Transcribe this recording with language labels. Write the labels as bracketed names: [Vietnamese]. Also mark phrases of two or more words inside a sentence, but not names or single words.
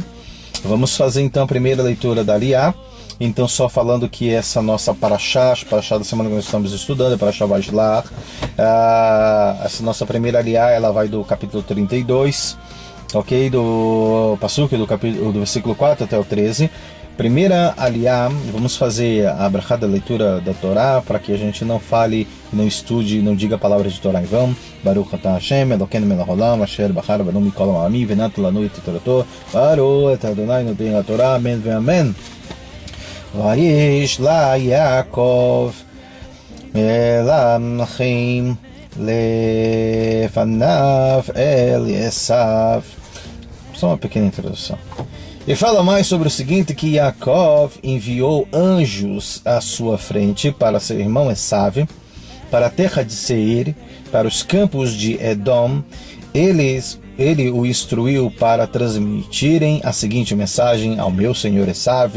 [Portuguese] Vamos fazer então a primeira leitura da Aliá. Então, só falando que essa nossa Parashá da semana que nós estamos estudando, a Parashá Vayishlach, essa nossa primeira Aliá, ela vai do capítulo 32, ok? Do Pasuk, do versículo 4 até o 13. Primeira Aliá, vamos fazer a brachá da leitura da Torá, para que a gente não fale, não estude, não diga palavras de Torá em vão. [Hebrew] ברוך אתה השם אלוקינו מלך העולם אשר בחר בנו מכל העמים ונתן לנו את תורתו ברוך את אדוני נותן התורה אמן ואמן. ויש לה יעקב אל אחים לפניו אל עשו. [Portuguese] Só uma pequena introdução. E fala mais sobre o seguinte, que Yaakov enviou anjos à sua frente para seu irmão Esav, para a terra de Seir, para os campos de Edom. Ele o instruiu para transmitirem a seguinte mensagem ao meu senhor Esav.